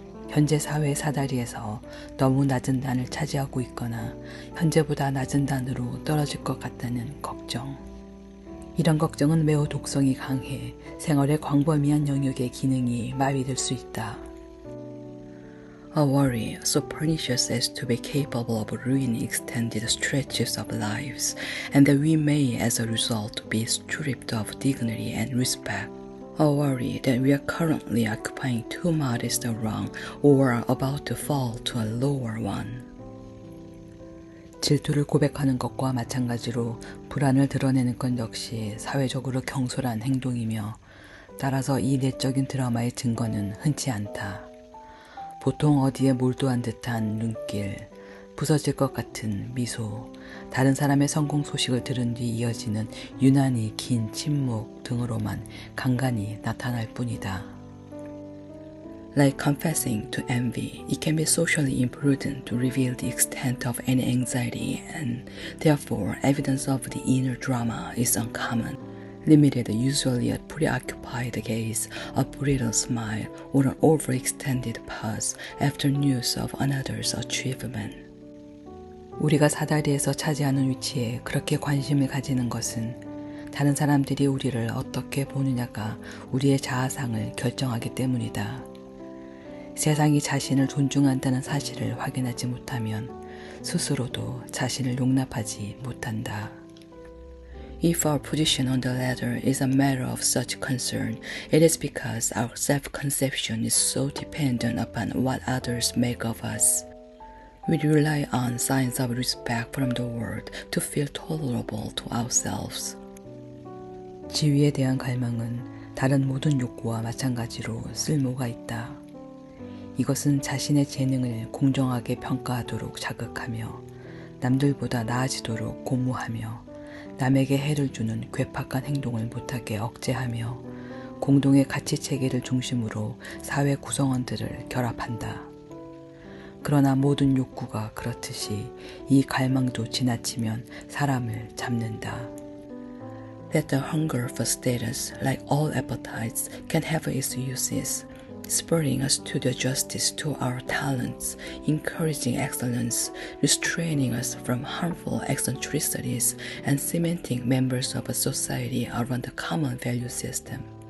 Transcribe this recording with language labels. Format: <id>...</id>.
<ko>현재 사회 사다리에서 너무 낮은 단을 차지하고 있거나 현재보다 낮은 단으로 떨어질 것 같다는 걱정. 이런 걱정은 매우 독성이 강해 생활의 광범위한 영역의 기능이 마비될 수 있다.</ko> <en>A worry so pernicious as to be capable of ruining extended stretches of lives, and that we may as a result be stripped of dignity and respect. A worry that we are currently occupying too modest a rung or are about to fall to a lower one.</en> <ko>질투를 고백하는 것과 마찬가지로 불안을 드러내는 것 역시 사회적으로 경솔한 행동이며 따라서 이 내적인 드라마의 증거는 흔치 않다. 보통 어디에 몰두한 듯한 눈길, 부서질 것 같은 미소, 다른 사람의 성공 소식을 들은 뒤 이어지는 유난히 긴 침묵 등으로만 간간히 나타날 뿐이다.</ko> <en>Like confessing to envy, it can be socially imprudent to reveal the extent of any anxiety, and therefore evidence of the inner drama is uncommon. Limited usually at preoccupied gaze, a brittle smile, or an overextended pause after news of another's achievement.</en> <ko>우리가 사다리에서 차지하는 위치에 그렇게 관심을 가지는 것은 다른 사람들이 우리를 어떻게 보느냐가 우리의 자아상을 결정하기 때문이다. 세상이 자신을 존중한다는 사실을 확인하지 못하면 스스로도 자신을 용납하지 못한다.</ko> <en>If our position on the ladder is a matter of such concern, it is because our self-conception is so dependent upon what others make of us. We rely on signs of respect from the world to feel tolerable to ourselves.</en> <ko>지위에 대한 갈망은 다른 모든 욕구와 마찬가지로 쓸모가 있다. 이것은 자신의 재능을 공정하게 평가하도록 자극하며 남들보다 나아지도록 고무하며 남에게 해를 주는 괴팍한 행동을 못하게 억제하며 공동의 가치체계를 중심으로 사회 구성원들을 결합한다. 그러나 모든 욕구가 그렇듯이 이 갈망도 지나치면 사람을 잡는다.</ko> <en>That the hunger for status, like all appetites, can have its uses. Spurring us to do justice to our talents, encouraging excellence, restraining us from harmful eccentricities, and cementing members of a society around a common value system.</en>